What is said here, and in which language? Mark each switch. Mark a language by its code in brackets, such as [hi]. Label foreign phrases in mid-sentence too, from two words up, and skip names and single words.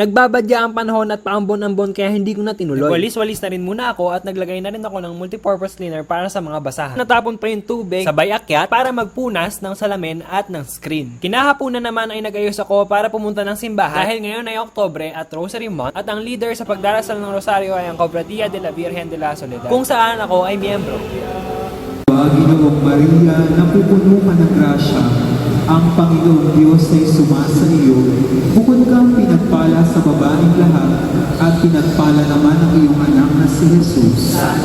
[tl] Nagbabadya ang panahon at paambon-ambon kaya hindi ko na tinuloy. Walis-walis na rin muna ako at naglagay na rin ako ng [en] multipurpose cleaner [tl] para sa mga basahan. Natapon pa yung tubig, sabay akyat para magpunas ng salamin at ng screen. Kinahaponan naman ay nag-ayos ako para pumunta ng simbahan dahil ngayon ay Oktubre at [en] Rosary Month [tl] at ang leader sa pagdarasal ng Rosario ay ang Cofradia de la Virgen de la Soledad, kung saan ako ay miyembro. Ginoong Maria, napupuno ka ng grasya, ang Panginoong Diyos ay sumasa iyo. Bukod kang pinagpala sa babaeng lahat, at pinagpala naman ang iyong anak na si Jesus.